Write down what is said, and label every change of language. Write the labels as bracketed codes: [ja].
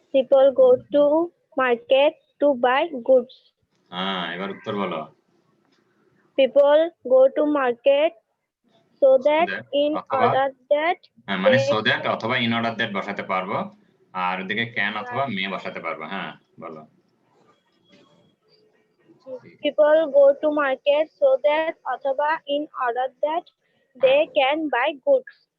[en] People go to market to buy goods. [bn] হ্যাঁ, এবার উত্তর বলো। [en] People go to market so that that in [bn] অথবা [en] order that [bn] হ্যাঁ, মানে [en] they [bn] so that অথবা in order that বসাতে পারবো, আর এদিকে can অথবা may বসাতে পারবো। হ্যাঁ, বলো। [en] people go to market so that [bn] অথবা [en] in order that they can buy goods.